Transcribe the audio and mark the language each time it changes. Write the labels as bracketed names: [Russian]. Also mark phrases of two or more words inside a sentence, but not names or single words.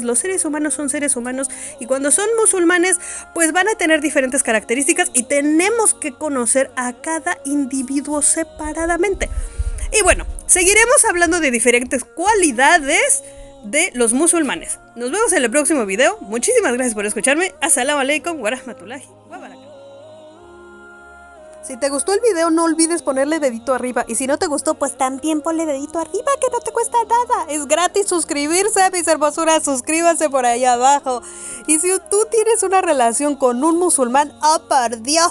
[Spanish] Los seres humanos son seres humanos y cuando son musulmanes pues van a tener diferentes características y tenemos que conocer a cada individuo separadamente. Y bueno, seguiremos hablando de diferentes cualidades de los musulmanes. Nos vemos en el próximo video. Muchísimas gracias por escucharme. [Arabic] السلام عليكم ورحمة الله وبركاته. [Spanish] Si te gustó el video, no olvides ponerle dedito arriba. Y si no te gustó, pues también ponle dedito arriba, que no te cuesta nada. Es gratis suscribirse, mis hermosuras. Suscríbanse por ahí abajo. Y si tú tienes una relación con un musulmán, ¡oh por Dios!